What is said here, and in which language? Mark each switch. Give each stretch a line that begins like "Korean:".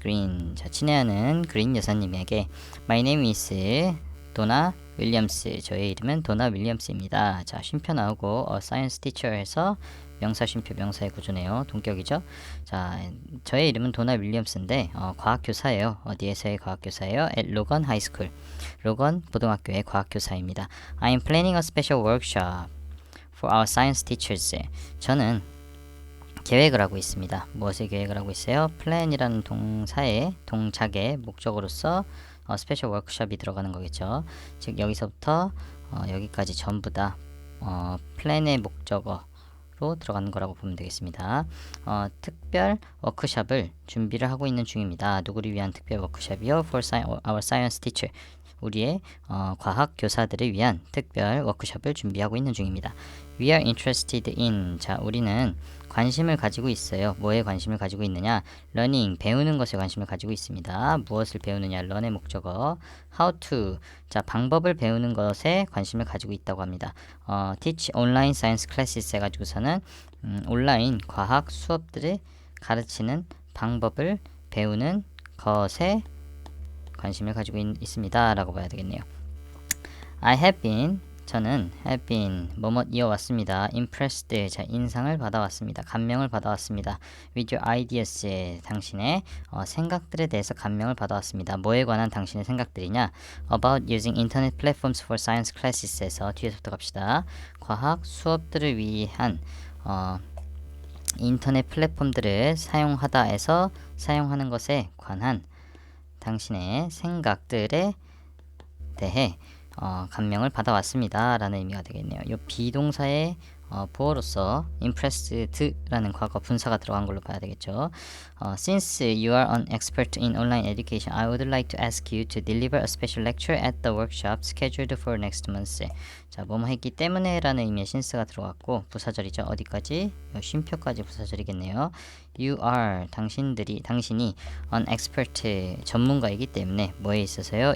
English: Green,
Korean: 자, 친애하는 그린 여사님에게
English: My name is
Korean: 도나 윌리엄스, 저의 이름은 도나 윌리엄스입니다. 자, 쉼표 나오고 science teacher 해서 명사 쉼표 명사의 구조네요. 동격이죠. 자, 저의 이름은 도나 윌리엄스인데 과학교사예요. 어디에서의 과학교사예요?
English: at
Korean: 로건 하이스쿨, 로건 고등학교의 과학교사입니다.
English: I'm planning a special workshop for our science teachers.
Korean: 저는 계획을 하고 있습니다. 무엇을 계획을 하고 있어요? plan이라는 동사의 동작의 목적으로서 스페셜 워크숍이 들어가는 거겠죠. 즉 여기서부터 여기까지 전부 다 플랜의 목적어로 들어가는 거라고 보면 되겠습니다. 특별 워크숍을 준비를 하고 있는 중입니다. 누구를 위한 특별 워크숍이요?
English: For our science teacher,
Korean: 우리의 과학 교사들을 위한 특별 워크숍을 준비하고 있는 중입니다.
English: We are interested in,
Korean: 자, 우리는 관심을 가지고 있어요. 뭐에 관심을 가지고 있느냐? learning, 배우는 것에 관심을 가지고 있습니다. 무엇을 배우느냐? learn의 목적어. how to, 자, 방법을 배우는 것에 관심을 가지고 있다고 합니다.
English: teach online science classes
Korean: 해가지고서는 온라인 과학 수업들을 가르치는 방법을 배우는 것에 관심을 가지고 있습니다 라고 봐야 되겠네요.
English: I have been,
Korean: 저는 have been 뭐뭐 이어왔습니다.
English: impressed,
Korean: 자, 인상을 받아왔습니다. 감명을 받아왔습니다.
English: with your ideas,
Korean: 당신의 생각들에 대해서 감명을 받아왔습니다. 뭐에 관한 당신의 생각들이냐?
English: about using internet platforms for science classes
Korean: 에서 뒤에서부터 갑시다. 과학 수업들을 위한 인터넷 플랫폼들을 사용하다에서 사용하는 것에 관한 당신의 생각들에 대해 감명을 받아왔습니다 라는 의미가 되겠네요. 이 비동사의 보어로서 impressed라는 과거 분사가 들어간 걸로 봐야 되겠죠.
English: Since you are an expert in online education, I would like to ask you to deliver a special lecture at the workshop scheduled for next month.
Korean: 자, 뭐뭐 했기 때문에 라는 의미의 since가 들어갔고 부사절이죠. 어디까지? 쉼표까지 부사절이겠네요.
English: You are,
Korean: 당신이
English: an expert,
Korean: 전문가이기 때문에 뭐에 있어서요?